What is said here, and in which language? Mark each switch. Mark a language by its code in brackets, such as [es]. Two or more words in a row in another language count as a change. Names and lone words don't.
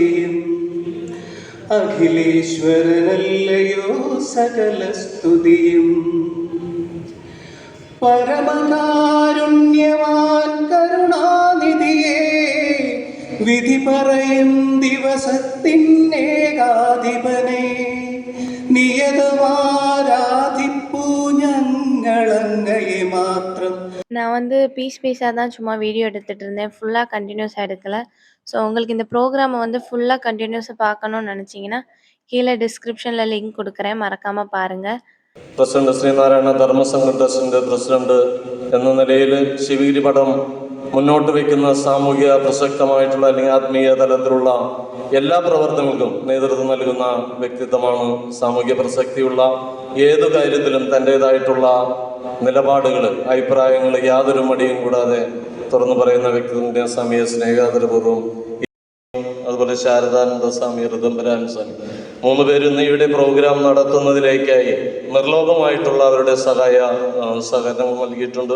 [ml] അഖിലേശ്വരനല്ലയോ സകല സ്തുതിയും പരമകാരുണ്യവാൻ കരുണാനിധിയെ വിധി പറയും ദിവസത്തിനേകാധിപനെ നിയതമാരാധിപ്പൂ ഞങ്ങളങ്ങയെ മാത്രം. [ta] நான் வந்து பீஸா தான் சும்மா வீடியோ எடுத்துட்டு இருந்தேன். ஃபுல்லா கன்டினியூஸா எடுக்கல. ஸோ உங்களுக்கு இந்த ப்ரோகிராம வந்து ஃபுல்லா கன்டினியூஸா பார்க்கணும்னு நெனச்சீங்கன்னா, கீழ டிஸ்கிரிப்ஷன்ல லிங்க் குடுக்குறேன். மறக்காம பாருங்க. [ml] പ്രസിഡന്റ് ശ്രീനാരായണ ധർമ്മസംഘ ട്രസ്റ്റിൻ്റെ പ്രസിഡന്റ് എന്ന നിലയിൽ ശിവഗിരി മഠം മുന്നോട്ട് വയ്ക്കുന്ന സാമൂഹിക പ്രസക്തമായിട്ടുള്ള അല്ലെങ്കിൽ ആത്മീയ തലത്തിലുള്ള എല്ലാ പ്രവർത്തനങ്ങൾക്കും നേതൃത്വം നൽകുന്ന വ്യക്തിത്വമാണ്. സാമൂഹിക പ്രസക്തിയുള്ള ഏതു കാര്യത്തിലും തൻ്റേതായിട്ടുള്ള നിലപാടുകൾ, അഭിപ്രായങ്ങൾ യാതൊരു മടിയും കൂടാതെ തുറന്നു പറയുന്ന വ്യക്തിത്വത്തിൻ്റെ സമയ സ്നേഹാദരപൂർവ്വം അതുപോലെ ശാരദാനന്ദ സ്വാമി, ഋതംബരാൻ സ്വാമി 3 പേര് ഇന്ന് ഇവിടെ പ്രോഗ്രാം നടത്തുന്നതിലേക്കായി നിർലോഭമായിട്ടുള്ള അവരുടെ സഹകരണം നൽകിയിട്ടുണ്ട്.